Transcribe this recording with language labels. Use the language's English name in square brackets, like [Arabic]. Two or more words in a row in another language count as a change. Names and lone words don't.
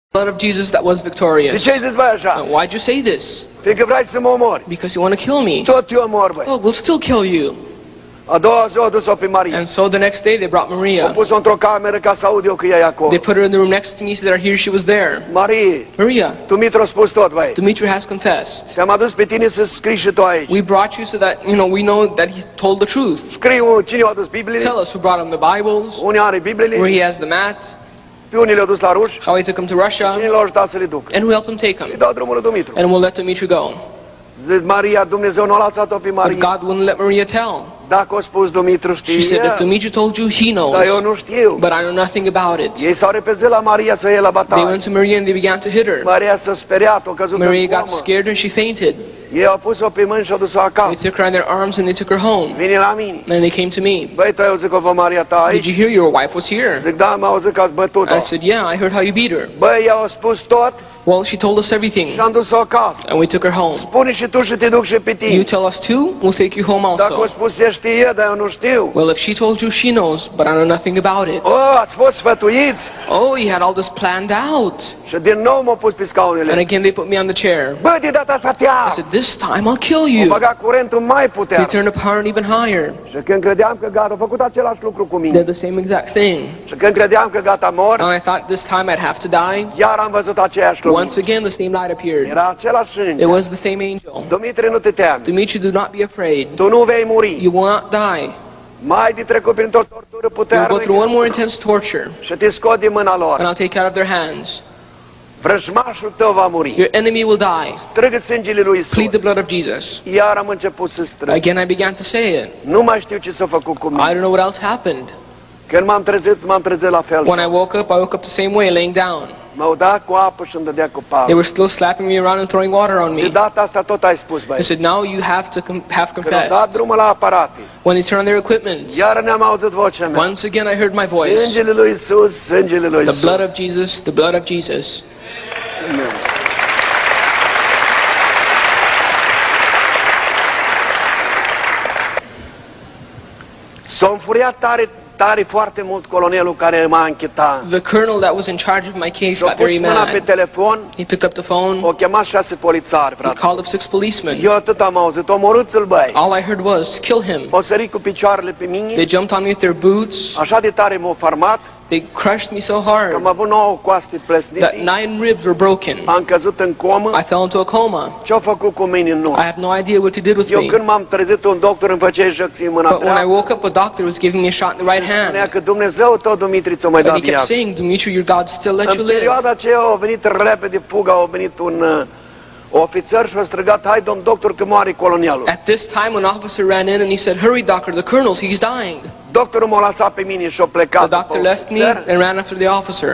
[English] blood of Jesus that was [Romanian] De [English] victorious. [Romanian] ce ai zis, băi, așa? [English] Why'd you say this? [Romanian] Fiindcă vrei să mă omori. [English] Because you want to kill me. [Romanian] Tot eu omor, băi. [English] Oh, we'll still kill you. [Romanian] A doua zi o dus-o pe Maria. [English] And so the next day they brought [Romanian] Au Maria. pus-o într-o cameră ca să aud eu că e acolo. [English] They put her in the room next to me so that I hear she was there. [Romanian] Marie, Maria, Dumitru a spus tot, băi. [English] Dimitri has confessed. [Romanian] Te-am adus pe tine să scrii și tu aici. [English] We brought you so that, we know that he told the truth. [Romanian] Scriu cine a adus Bibliile, [English] Tell us who brought him the Bibles, [Romanian] unii are [English] where [Romanian] Bibliile, [English] he has the mats, [Romanian] pe unii le-au dus la ruși, [English] how he took him to [Romanian] cine [English] Russia, [Romanian] l-a ajutat să le ducă. [English] and who helped him take [Romanian] Îi [English] him. [Romanian] dau drumul lui Dumitru. [English] And we'll let Dimitri go. [Romanian] Zic, Maria, Dumnezeu nu a lăsat-o pe [English] But Maria. God wouldn't let Maria tell. [Romanian] Dacă a spus Dumitru, [English] She said, if [Romanian] știe, [English] Dimitri told you, he [Romanian] dar eu [English] knows. [Romanian] nu știu. [English] But I know nothing about it. [Romanian] Ei s-au repezit la Maria să iei la [English] They [Romanian] bătaie. [English] went to Maria and they began to hit her. [Romanian] Maria s-a speriat, a căzut în [English] Maria got [Romanian] comă. [English] scared and she fainted. [Romanian] Ei au pus-o pe mâini și au dus-o [English] They [Romanian] acasă. [English] took her in their arms and they took her home. [Romanian] Vine la mine. [English] And they came to me. [Romanian] Băi, tu ai auzit că vă Maria ta [English] Did [Romanian] aici? [English] you hear your wife was here? [Romanian] Zic, da, am auzit că ați bătut-o. [English] I said, yeah, I heard how you beat her. [Romanian] Băi, i-au spus tot [English] Well, she told us everything. [Romanian] și am dus-o acasă. [English] And we took her home. [Romanian] Spune și tu și te duc și pe [English] You [Romanian] tine. [English] tell us too, we'll take you home [Romanian] Dacă o [English] also. [Romanian] spus ea știe, dar eu nu știu. [English] Well, if she told you, she knows, but I know nothing about it. [Romanian] Oh, ați fost sfătuiți? [English] Oh, you had all this planned out. [Romanian] Și din nou m-au pus pe [English] And [Romanian] scaunele. [English] again, they put me on the chair. [Romanian] Bă, de data asta te [English] I [Romanian] am. [English] said, this time I'll kill [Romanian] O [English] you. [Romanian] băga curentul mai [English] They [Romanian] puternic. [English] turned the power even higher. [Romanian] Și când credeam că gata, a făcut același lucru cu [English] Did [Romanian] mine. [English] the same exact thing. [Romanian] Și când credeam că gata mor, [English] And I thought this time I'd have to die. [Romanian] iar am văzut aceeași lucru. [English] Once again, the same light appeared. [Romanian] Era același [English] It [Romanian] înger. [English] was the same angel. [Romanian] Dumitru, nu te temi. [English] Dimitri, do not be afraid. [Romanian] Tu nu vei muri. [English] You will not die. [Romanian] Mai de trecut printr-o tortură [English] You'll go through one [Romanian] puternică [English] more intense torture, [Romanian] și te scot din mâna [English] and [Romanian] lor. [English] I'll take you out of their hands. [Romanian] Vrăjmașul tău va muri. [English] Your enemy will die. [Romanian] Strigă sângele lui Isus. [English] Plead the blood of Jesus. [Romanian] Iar am început să strâng. [English] Again, I began to say it. [Romanian] Nu mai știu ce s-a făcut cu [English] I [Romanian] mine. [English] don't know what else happened. [Romanian] Când m-am trezit la fel. [English] When I woke up the same way, laying down. [Romanian] M-au dat cu apă și îmi dădea cu [English] They [Romanian] pală. [English] were still slapping me around and throwing water on [Romanian] De [English] me. [Romanian] data asta tot ai spus, [English] They [Romanian] băi. [English] said, now you have to have [Romanian] Când au dat [English] confessed. [Romanian] drumul la aparate, [English] When they turned on their equipment, [Romanian] iar ne-am auzit vocea mea. [English] once again I heard my voice. [Romanian] Sângele lui Isus, sângele lui [English] The [Romanian] Isus. [English] blood of Jesus, the blood of Jesus. [Romanian] S-a înfuriat tare foarte mult colonelul care m-a închetat. [English] The colonel that was in charge of my case [Romanian] S-a [English] got [Romanian] pus [English] very [Romanian] mâna pe [English] mad. [Romanian] telefon, [English] He picked up the phone. [Romanian] o chemat 6 polițari, [English] He [Romanian] frate. [English] called up 6 policemen. [Romanian] Eu atât am auzit, omorâți-l, băi. [English] All I heard was, kill him. [Romanian] O sări cu picioarele pe [English] They [Romanian] mine, [English] jumped on me with their boots. [Romanian] așa de tare m-au farmat, [English] They crushed me so [Romanian] că am [English] hard [Romanian] avut 9 coaste [English] that [Romanian] plesnite, [English] 9 ribs were broken. [Romanian] am căzut în comă. [English] I fell into a coma. [Romanian] Ce-au făcut cu mine? Nu. [English] I have no idea what he did with [Romanian] Eu [English] me. [Romanian] când m-am trezit, un doctor îmi făcea injecții în mâna [English] But when I [Romanian] dreaptă. [English] woke up, a doctor was giving me a shot in the right [Romanian] Spunea [English] hand. [Romanian] că Dumnezeu tău, Dumitru, ți-o mai [English] And [Romanian] dat [English] he kept [Romanian] viață. [English] saying, Dimitri, your God still let you [Romanian] În [English] live. [Romanian] perioada aceea a venit repede fuga, a venit un ofițer și a strigat, hai, domn doctor, că moare colonelul. [English] At this time, an officer ran in and he said, hurry, doctor, the colonel, he's dying. [Romanian] Doctorul m-a lăsat pe mine și a plecat [English] The [Romanian] după [English] doctor left me [Romanian] ofițer. [English] and ran after the officer.